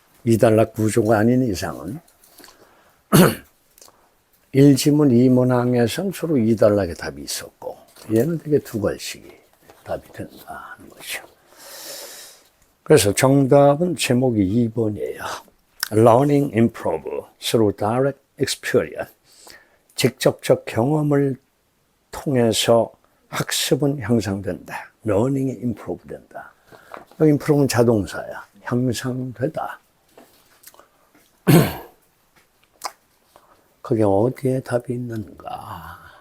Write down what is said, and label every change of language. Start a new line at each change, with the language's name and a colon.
Korean: 2단락 구조가 아닌 이상은 1지문 2문항에서는 주로 2단락의 답이 있었고 얘는 되게 두 가지씩이 답이 된다 하는 거죠. 그래서 정답은 제목이 2번이에요.
English: Learning improve through direct experience.
Korean: 직접적 경험을 통해서 학습은 향상된다. Learning이 improve 된다. 여기 improve는 자동사야. 향상되다. 그게 어디에 답이 있는가?